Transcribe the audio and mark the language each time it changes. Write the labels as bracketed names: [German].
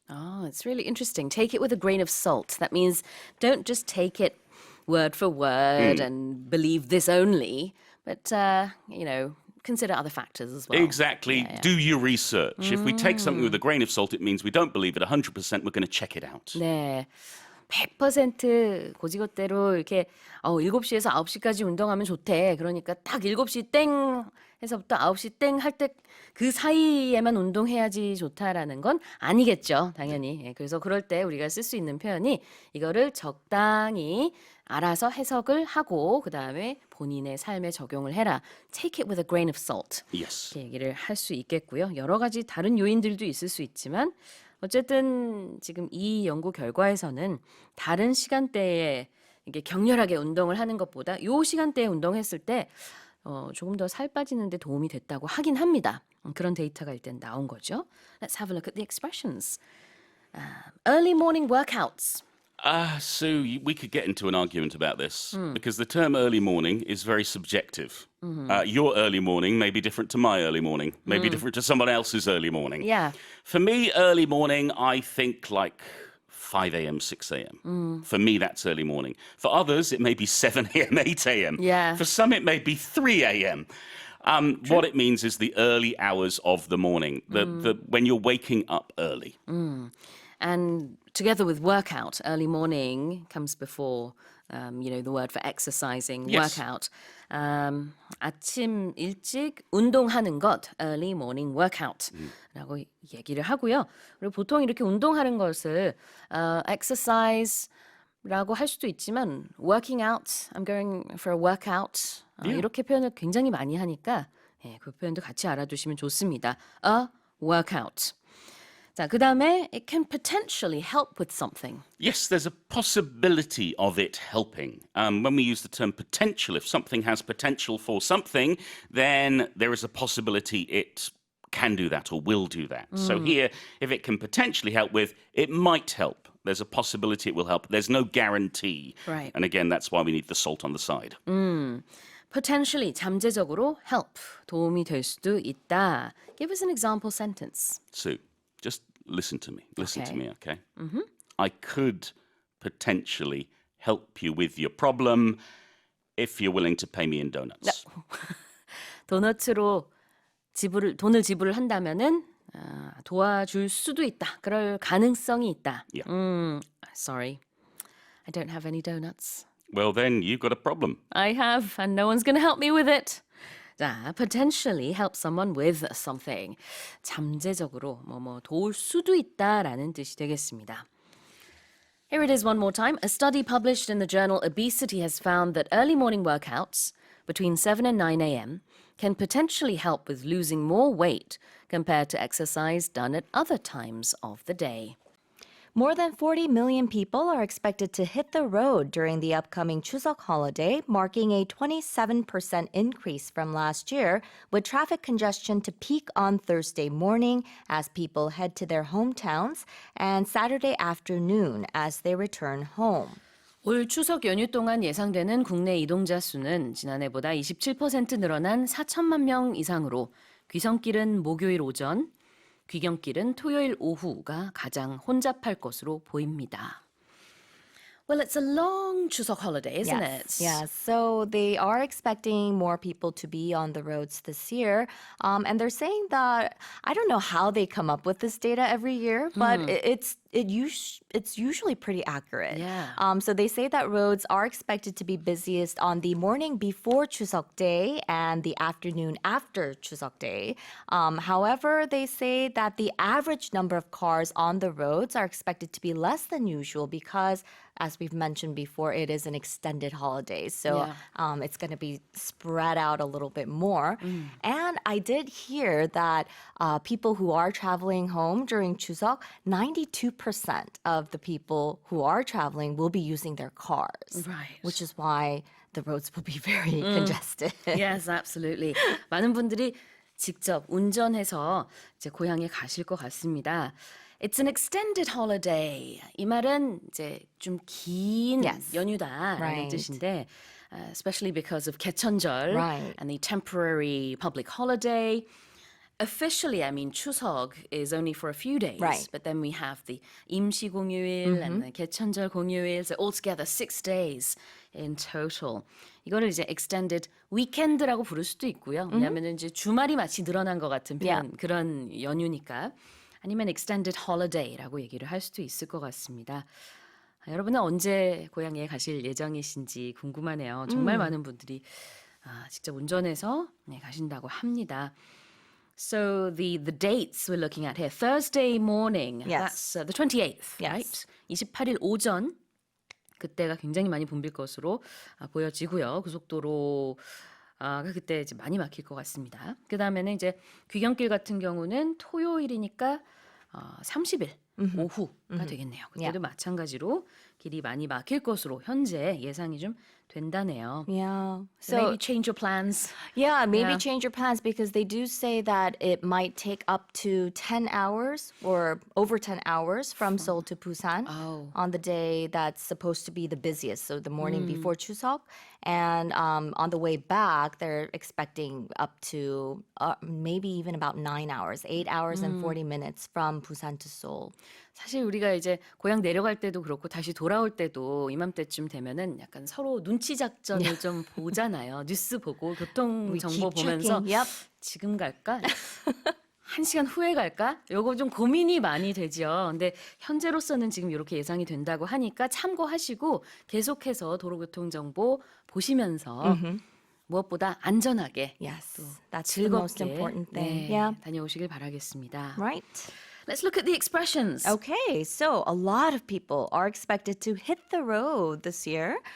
[English] Oh, it's really interesting. Take it with a grain of salt. That means don't just take it word for word and believe this only, but, consider other factors as well. Exactly. Yeah. Do your research. If we take something with a grain of salt, it means we don't believe it 100%. We're going to check it out. [Korean] 네. 100% 고지것대로 이렇게 7시에서 9시까지 운동하면 좋대. 그러니까 딱 7시 땡 해서부터 9시 땡 할 때 그 사이에만 운동해야지 좋다라는 건 아니겠죠. 당연히. 예, 그래서 그럴 때 우리가 쓸 수 있는 표현이 이거를 적당히 알아서 해석을 하고 그다음에 본인의 삶에 적용을 해라. [English] Take it with a grain of salt. Yes. [Korean] 이렇게 얘기를 할 수 있겠고요. 여러 가지 다른 요인들도 있을 수 있지만 어쨌든 지금 이 연구 결과에서는 다른 시간대에 이게 격렬하게 운동을 하는 것보다 요 시간대에 운동했을 때 조금 더 살 빠지는 데 도움이 됐다고 하긴 합니다. 그런 데이터가 일단 나온 거죠. [English] Let's have a look at the expressions. Early morning workouts. So we could get into an argument about this because the term early morning is very subjective. Your early morning may be different to my early morning, may be different to someone else's early morning. Yeah. For me, early morning, I think like 5 a.m., 6 a.m. For me, that's early morning. For others, it may be 7 a.m., 8 a.m. Yeah. For some, it may be 3 a.m. What it means is the early hours of the morning, when you're waking up early. And together with workout, early morning comes before, the word for exercising, Yes. workout. [Korean] 아침 일찍 운동하는 것, [English] early morning workout [Korean] 라고 얘기를 하고요. 그리고 보통 이렇게 운동하는 것을 exercise라고 할 수도 있지만 [English] working out, I'm going for a workout [Korean] 이렇게 표현을 굉장히 많이 하니까 그 표현도 같이 알아두시면 좋습니다. [English] A workout. [Korean] 자, 그다음에 [English] it can potentially help with something. Yes, there's a possibility of it helping. When we use the term potential, if something has potential for something, then there is a possibility it can do that or will do that. So here, if it can potentially help with, it might help. There's a possibility it will help. There's no guarantee. Right. And again, that's why we need the salt on the side. [Korean] Potentially, 잠재적으로 help, 도움이 될 수도 있다. [English] Give us an example sentence. Sue, just listen to me. Listen to Okay. me, okay? I could potentially help you with your problem if you're willing to pay me in donuts. [Korean] 도너츠로 돈을 지불을 한다면은 도와줄 수도 있다. 그럴 가능성이 있다. [English] Yeah. Sorry, I don't have any donuts. Well, then you've got a problem. I have, and no one's going to help me with it. [Korean] 자, [English] potentially help someone with something. [Korean] 잠재적으로 도울 수도 있다라는 뜻이 되겠습니다. [English] Here it is one more time. A study published in the journal Obesity has found that early morning workouts between 7 and 9 a.m. can potentially help with losing more weight compared to exercise done at other times of the day. More than 40 million people are expected to hit the road during the upcoming Chuseok holiday, marking a 27% increase from last year, with traffic congestion to peak on Thursday morning as people head to their hometowns and Saturday afternoon as they return home. [Korean] 올 추석 연휴 동안 예상되는 국내 이동자 수는 지난해보다 27% 늘어난 4천만 명 이상으로 귀성길은 목요일 오전, 귀경길은 토요일 오후가 가장 혼잡할 것으로 보입니다. [English] Well, it's a long Chuseok holiday, isn't it? Yes. So they are expecting more people to be on the roads this year. And they're saying that, I don't know how they come up with this data every year, but it's usually pretty accurate. Yeah. So they say that roads are expected to be busiest on the morning before Chuseok Day and the afternoon after Chuseok Day. However, they say that the average number of cars on the roads are expected to be less than usual because, as we've mentioned before, it is an extended holiday. So it's going to be spread out a little bit more. And I did hear that people who are traveling home during Chuseok, 92% of the people who are traveling will be using their cars. Right. Which is why the roads will be very congested. Yes, absolutely. [Korean] 많은 분들이 직접 운전해서 이제 고향에 가실 것 같습니다. [English] It's an extended holiday. [Korean] 이 말은 이제 좀 긴 [English] Yes. [Korean] 연휴다라는 [English] Right. [Korean] 뜻인데, [English] especially because of 개천절 Right. and the temporary public holiday. Officially, I mean, 추석 is only for a few days, Right. but then we have the [Korean] 임시 공휴일 [English] and the 개천절 공휴일, so altogether 6 days in total. [Korean] 이거를 이제 [English] extended weekend [Korean] 라고 부를 수도 있고요. 왜냐하면 이제 주말이 마치 늘어난 것 같은 [English] Yeah. [Korean] 그런 연휴니까. 아니면 [English] extended holiday [Korean] 라고 얘기를 할 수도 있을 것 같습니다. 여러분은 언제 고향에 가실 예정이신지 궁금하네요. 정말 많은 분들이 직접 운전해서 가신다고 합니다. [English] So the dates we're looking at here, Thursday morning, Yes. that's the 28th, Yes. right? [Korean] 28일 오전, 그때가 굉장히 많이 붐빌 것으로 보여지고요. 고속도로 그때 이제 많이 막힐 것 같습니다. 그 다음에는 이제 귀경길 같은 경우는 토요일이니까 30일 오후가 되겠네요. 그때도 마찬가지로 길이 많이 막힐 것으로 현재 예상이 좀 된다네요. [English] Yeah. So maybe change your plans. Yeah, maybe Yeah. change your plans because they do say that it might take up to 10 hours or over 10 hours from Seoul to Busan on the day that's supposed to be the busiest, so the morning before Chuseok. And on the way back, they're expecting up to maybe even about 9 hours, 8 hours and 40 minutes from Busan to Seoul. [Korean] 사실 우리가 이제 고향 내려갈 때도 그렇고 다시 돌아올 때도 이맘때쯤 되면은 약간 서로 눈치 작전을 좀 보잖아요. 뉴스 보고 교통 [English] We [Korean] 정보 [English] keep [Korean] 보면서 [English] checking. Yep. [Korean] 지금 갈까? 1시간 후에 갈까? 요거 좀 고민이 많이 되죠. 근데 현재로서는 지금 이렇게 예상이 된다고 하니까 참고하시고 계속해서 도로교통 정보 보시면서 무엇보다 안전하게 [English] Yes, that's the most [Korean] 즐겁게 [English] important thing. [Korean] 네, [English] Yeah. [Korean] 다녀오시길 바라겠습니다. [English] Right. Let's look at the expressions. Okay, so a lot of people are expected to hit the road this year.